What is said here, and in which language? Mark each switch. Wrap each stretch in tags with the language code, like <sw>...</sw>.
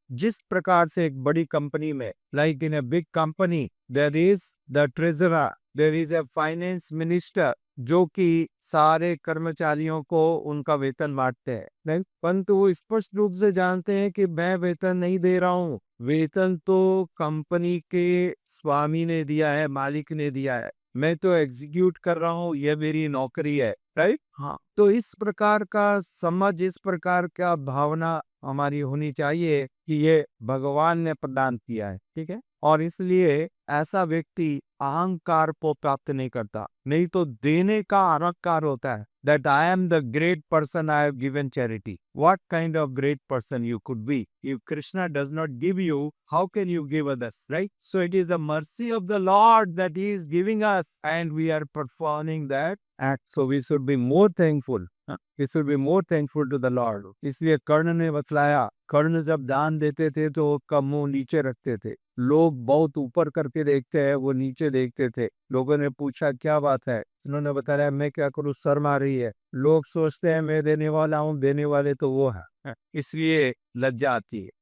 <hi>जिस प्रकार से एक बड़ी कंपनी में,</hi> <en>like in a big company, there is the treasurer, there is a finance minister,</en> <hi>जो कि सारे कर्मचारियों को उनका वेतन बांटते हैं, परंतु वो स्पष्ट रूप से जानते हैं कि मैं वेतन नहीं दे रहा हूँ, वेतन तो कंपनी के स्वामी ने दिया है, मालिक ने दिया है, मैं तो एग्जीक्यूट कर रहा हूँ, यह मेरी नौकरी है। राइट, हाँ। तो इस प्रकार का समझ, इस प्रकार का भावना हमारी होनी चाहिए कि ये भगवान ने प्रदान किया है। ठीक है, और इसलिए ऐसा व्यक्ति अहंकार को प्राप्त नहीं करता। नहीं तो देने का अहंकार होता है,</hi> <en>that I am the great person, I have given charity. What kind of great person you could be? If Krishna does not give you, how can you give others, right? So it is the mercy of the Lord that He is giving us, and we are performing that act. So we should be more thankful. We should be more thankful to the Lord.</en> <hi>इसलिए कर्ण ने बतलाया, कर्ण जब दान देते थे तो उसका मुंह नीचे रखते थे। लोग बहुत ऊपर करके देखते हैं, वो नीचे देखते थे। लोगों ने पूछा क्या बात है, उन्होंने बताया मैं क्या करूं, शर्म आ रही है। लोग सोचते हैं मैं देने वाला हूं, देने वाले तो वो है, इसलिए लज्जा आती है।</hi>